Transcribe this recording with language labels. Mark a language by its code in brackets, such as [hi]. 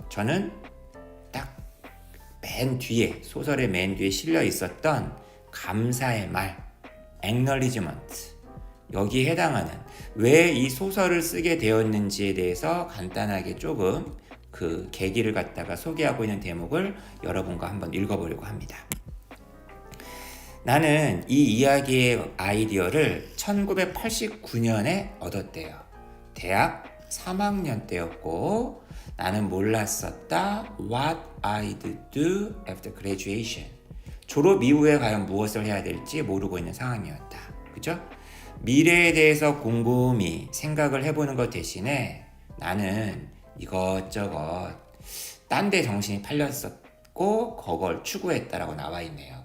[ko] 저는 맨 뒤에 소설의 맨 뒤에 실려 있었던 감사의 말, acknowledgement 여기에 해당하는 왜 이 소설을 쓰게 되었는지에 대해서 간단하게 조금 그 계기를 갖다가 소개하고 있는 대목을 여러분과 한번 읽어보려고 합니다. 나는 이 이야기의 아이디어를 1989년에 얻었대요. 대학 3학년 때였고 나는 몰랐었다. [en] What I'd do after graduation. [ko] 졸업 이후에 과연 무엇을 해야 될지 모르고 있는 상황이었다. 그죠? 미래에 대해서 곰곰이 생각을 해보는 것 대신에 나는 이것저것 딴 데 정신이 팔렸었고 그걸 추구했다라고 나와 있네요.